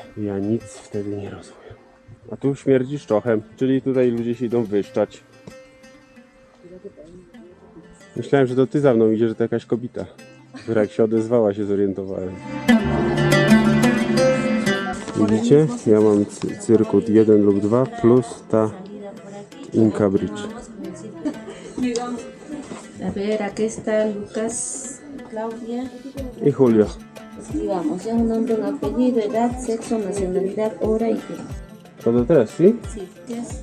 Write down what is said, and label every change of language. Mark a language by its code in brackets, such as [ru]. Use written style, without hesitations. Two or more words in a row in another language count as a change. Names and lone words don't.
[pl] Ja nic wtedy nie rozumiem. A tu śmierdzi szczochem, czyli tutaj ludzie się idą wyszczać. Myślałem, że to ty za mną idzie, że to jakaś kobieta. Która jak się odezwała, się zorientowałem. Widzicie? Ja mam cyrkut 1 lub 2 plus ta Inca Bridge. [es] A ver, aquí está Lucas, Claudia. I Julio. Y vamos, ya un nombre, un apellido, edad, sexo, nacionalidad, hora y día. Todo tres, ¿sí? Sí, yes.